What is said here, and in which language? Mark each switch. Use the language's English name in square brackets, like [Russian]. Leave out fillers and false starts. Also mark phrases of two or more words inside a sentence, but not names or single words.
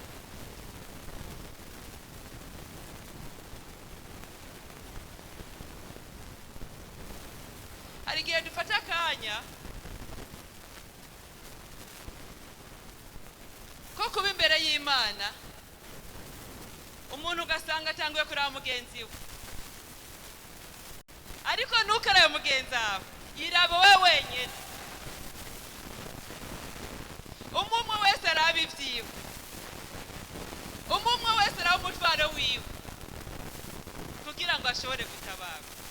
[Rundi] Hari igihe dufata akanya ko kuba imbere y'Imana, umuntu ugasanga atanguye kureba mugenzi we, ariko ntukarabe mugenzi wawe, iraba we wenyine. Umwe wese araba ibyiwe, umwe wese araba umutwaro wiwe kugira ngo ashobore gutabarwa.